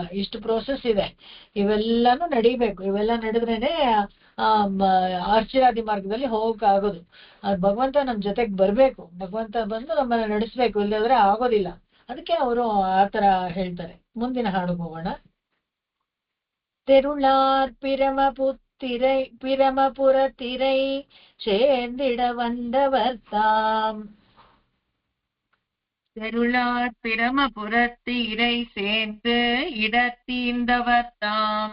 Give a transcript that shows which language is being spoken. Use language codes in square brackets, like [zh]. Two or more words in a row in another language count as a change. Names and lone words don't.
[kn] ಇಷ್ಟು ಪ್ರೋಸೆಸ್ ಇದೆ, ಇವೆಲ್ಲಾನು ನಡಿಬೇಕು. ಇವೆಲ್ಲ ನಡೆದ್ರೇನೆ ಆಶ್ಚರ್ಯಾದಿ ಮಾರ್ಗದಲ್ಲಿ ಹೋಗಕ್ಕಾಗೋದು. ಅದು ಭಗವಂತ ನಮ್ ಜೊತೆಗೆ ಬರ್ಬೇಕು, ಭಗವಂತ ಬಂದು ನಮ್ಮನ್ನ ನಡೆಸ್ಬೇಕು, ಇಲ್ಲದ್ರೆ ಆಗೋದಿಲ್ಲ. ಅದಕ್ಕೆ ಅವರು ಆತರ ಹೇಳ್ತಾರೆ. ಮುಂದಿನ ಹಾಡಿಗೆ ಹೋಗೋಣ. [ta] தெருளார் பிரமபுரத்திரை சேர்ந்திட வந்தவர் தாம். தெருளார் பிரமபுரத்திரை சேர்ந்து இடத்தீர்ந்தவர் தாம்.